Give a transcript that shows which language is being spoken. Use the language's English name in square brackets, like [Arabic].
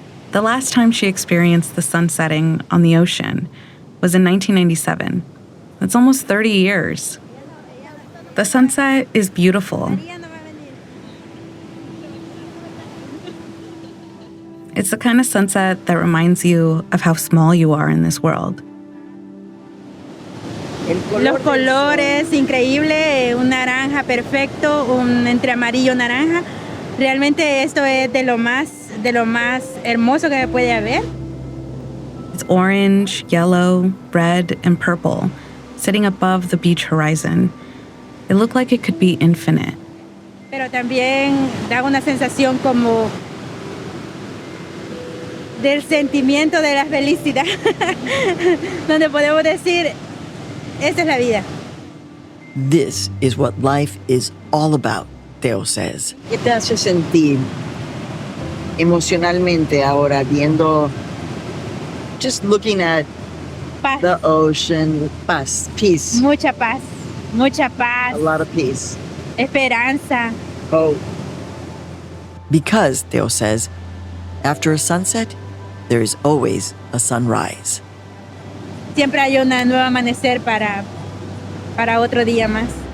[English] The last time she experienced the sun setting on the ocean was in 1997. That's almost 30 years. The sunset is beautiful. It's the kind of sunset that reminds you of how small you are in this world. [Spanish] Los colores, increíble, un naranja perfecto, un entre amarillo y naranja. Realmente esto es de lo más hermoso que puede haber. [English] It's orange, yellow, red, and purple, sitting above the beach horizon. It looked like it could be infinite. [Spanish] Pero también da una sensación como del sentimiento de la felicidad, donde podemos decir, esta es la vida. [English] This is what life is all about, Theo says. [Spanish] ¿Qué te hace sentir emocionalmente ahora viendo, [English] just looking at [Spanish] paz. [English] The ocean, paz, peace? [Spanish] Mucha paz, mucha paz. [English] A lot of peace. [Spanish] Esperanza. [English] Hope. Because, Theo says, after a sunset, there is always a sunrise. [Spanish] Siempre hay un nuevo amanecer para otro día más.